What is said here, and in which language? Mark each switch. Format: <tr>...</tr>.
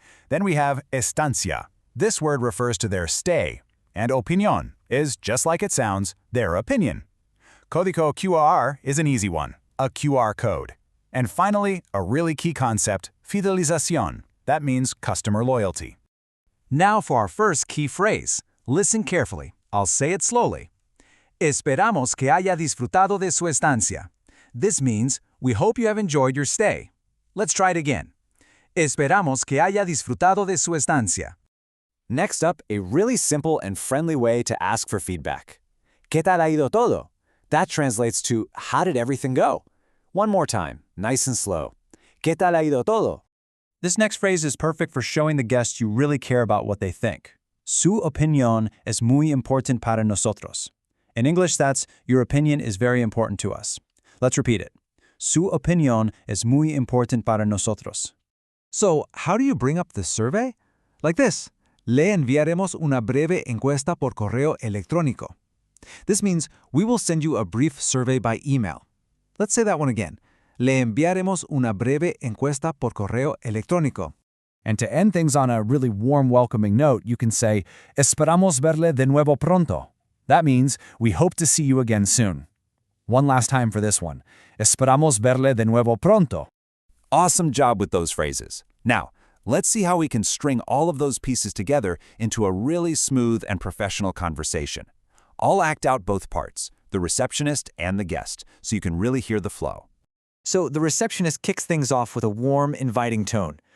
<en>Then we have estancia. This word refers to their stay. And opinión is, just like it sounds, their opinion. Código QR is an easy one, a QR code. And finally, a really key concept, fidelización. That means customer loyalty. Now for our first key phrase. Listen carefully. I'll say it slowly.</en> <es>Esperamos que haya disfrutado de su estancia.</es> <en>This means, we hope you have enjoyed your stay. Let's try it again.</en> <es>Esperamos que haya disfrutado de su estancia.</es> <en>Next up, a really simple and friendly way to ask for feedback.</en> <es>¿Qué tal ha ido todo?</es> <en>That translates to, how did everything go? One more time, nice and slow.</en> <es>¿Qué tal ha ido todo?</es> <en>This next phrase is perfect for showing the guest you really care about what they think.</en> <es>Su opinión es muy importante para nosotros.</es> <en>In English, that's, your opinion is very important to us. Let's repeat it.</en> <es>Su opinión es muy importante para nosotros.</es> <en>So, how do you bring up the survey? Like this.</en> <es>Le enviaremos una breve encuesta por correo electrónico.</es> <en>This means we will send you a brief survey by email. Let's say that one again.</en> <es>Le enviaremos una breve encuesta por correo electrónico.</es> <en>And to end things on a really warm, welcoming note, you can say,</en> <es>Esperamos verle de nuevo pronto.</es> <en>That means, we hope to see you again soon. One last time for this one.</en> <es>Esperamos verle de nuevo pronto.</es> <en>Awesome job with those phrases. Now, let's see how we can string all of those pieces together into a really smooth and professional conversation. I'll act out both parts, the receptionist and the guest, so you can really hear the flow. So the receptionist kicks things off with a warm, inviting tone.</en>